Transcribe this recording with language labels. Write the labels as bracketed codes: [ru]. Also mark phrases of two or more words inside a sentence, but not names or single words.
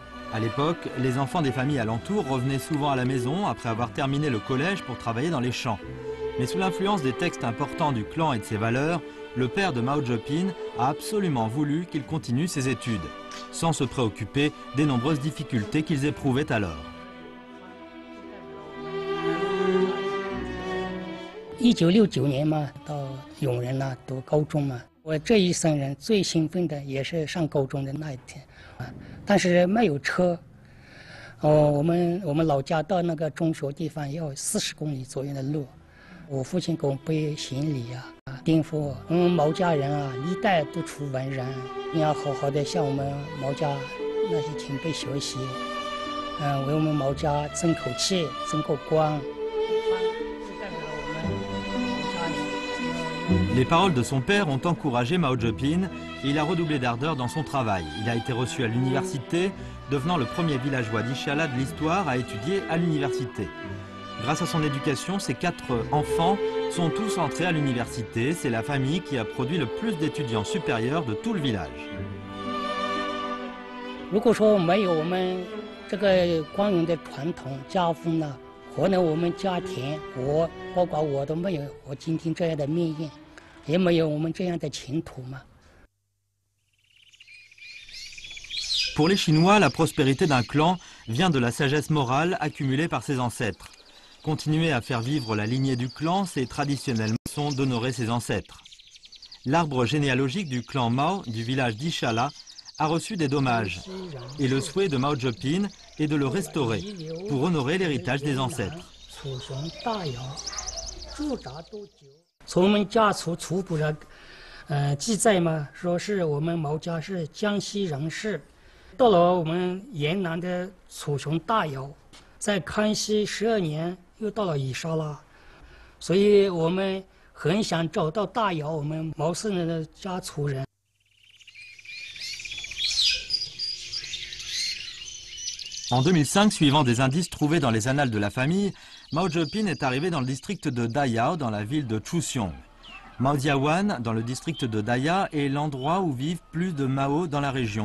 [fr] À l'époque, les enfants des familles alentours revenaient souvent à la maison après avoir terminé le collège pour travailler dans les champs. Mais sous l'influence des textes importants du clan et de ses valeurs, le père de Mao Zedong a absolument voulu qu'il continue ses études, sans se préoccuper des nombreuses difficultés qu'ils éprouvaient alors. [zh] 1969年嘛，到永仁读高中嘛。我这一生人最兴奋的也是上高中的那一天，但是没有车。我们老家到那个中学地方要40公里左右的路，我父亲给我背行李啊，叮嘱我，毛家人啊，历代都出文人，你要好好的向我们毛家那些前辈学习，为我们毛家争口气，争个光。 [fr] Les paroles de son père ont encouragé Mao Zedong et il a redoublé d'ardeur dans son travail. Il a été reçu à l'université, devenant le premier villageois d'Ishala de l'histoire à étudier à l'université. Grâce à son éducation, ses 4 enfants sont tous entrés à l'université. C'est la famille qui a produit le plus d'étudiants supérieurs de tout le village. [zh] 如果说没有我们这个光荣的传统家风呢？可能我们家庭，包括我都没有我今天这样的命运，也没有我们这样的前途嘛。 [fr] Pour les Chinois, la prospérité d'un clan vient de la sagesse morale accumulée par ses ancêtres. Continuer à faire vivre la lignée du clan, c'est traditionnellement d'honorer ses ancêtres. L'arbre généalogique du clan Mao du village d'Ishala a reçu des dommages. Et le souhait de Mao Zedong est de le restaurer pour honorer l'héritage des ancêtres. [zh] 从我们家族族谱上，记载嘛，说是我们毛家是江西人士，到了我们沿南的楚雄大窑，在康熙12年又到了伊莎拉，所以我们很想找到大窑我们毛氏人的家族人。 [fr] En 2005, suivant des indices trouvés dans les annales de la famille, Mao Zedong est arrivé dans le district de Dayao, dans la ville de Chuxiong. Maojiawan, dans le district de Daya, est l'endroit où vivent plus de Mao dans la région.